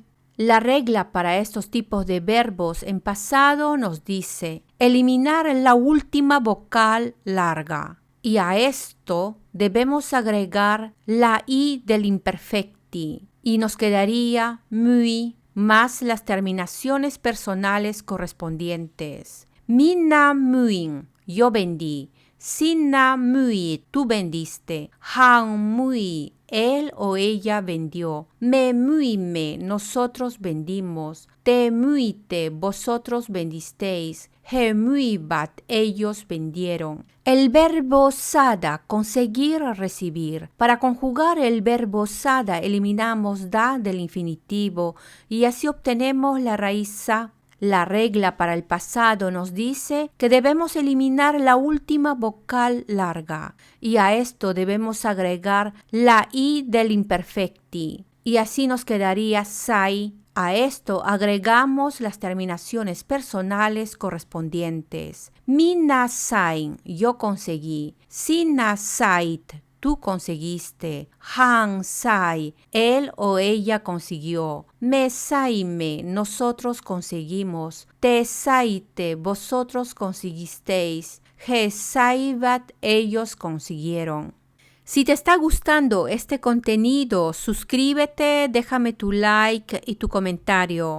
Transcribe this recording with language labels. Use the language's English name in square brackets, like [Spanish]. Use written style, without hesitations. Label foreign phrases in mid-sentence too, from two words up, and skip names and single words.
[Spanish] La regla para estos tipos de verbos en pasado nos dice eliminar la última vocal larga. Y a esto debemos agregar la i del imperfecti y nos quedaría myi más las terminaciones personales correspondientes. [Finnish] Minä myin, [Spanish] yo vendí. [Finnish] Sinä myit, [Spanish] tú vendiste. [Finnish] Hän myi, [Spanish] él o ella vendió. [Finnish] Me myimme, [Spanish] nosotros vendimos. [Finnish] Te myitte, [Spanish] vosotros vendisteis. [Finnish] He myivät, [Spanish] ellos vendieron. El verbo saada, conseguir, recibir. Para conjugar el verbo saada eliminamos da del infinitivo y así obtenemos la raíz sa. La regla para el pasado nos dice que debemos eliminar la última vocal larga y a esto debemos agregar la i del imperfecti y así nos quedaría sai. A esto agregamos las terminaciones personales correspondientes. [Finnish] Minä sain, [Spanish] yo conseguí. [Finnish] Sinä sait, [Spanish] tú conseguiste. [Finnish] Hän sai, [Spanish] él o ella consiguió. [Finnish] Me saimme, [Spanish] nosotros conseguimos. [Finnish] Te saitte, [Spanish] vosotros conseguisteis. [Finnish] He saivat, [Spanish] ellos consiguieron. Si te está gustando este contenido, suscríbete, déjame tu like y tu comentario.